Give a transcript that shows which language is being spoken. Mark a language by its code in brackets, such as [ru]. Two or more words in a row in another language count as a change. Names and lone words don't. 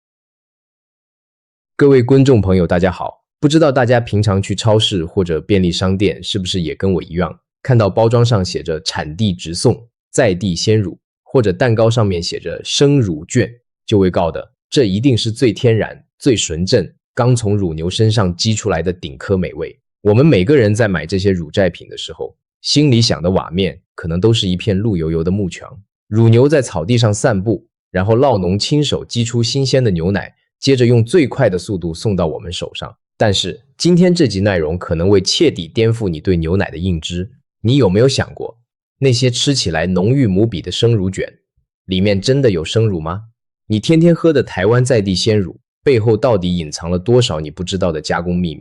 [zh] 各位觀眾朋友大家好，不知道大家平常去超市或者便利商店是不是也跟我一樣，看到包裝上寫着產地直送、在地鮮乳，或者蛋糕上面寫着生乳券，就會告得這一定是最天然、最純正，剛從乳牛身上擠出來的頂科美味。我們每個人在買這些乳製品的時候，心裡想的瓦面可能都是一片綠油油的牧場，乳牛在草地上散步，然後酪農親手擠出新鮮的牛奶，接着用最快的速度送到我們手上。但是今天這集內容可能會徹底顛覆你對牛奶的認知。你有沒有想過，那些吃起來濃郁無比的生乳卷，裡面真的有生乳嗎？你天天喝的台灣在地鮮乳，背後到底隱藏了多少你不知道的加工秘密？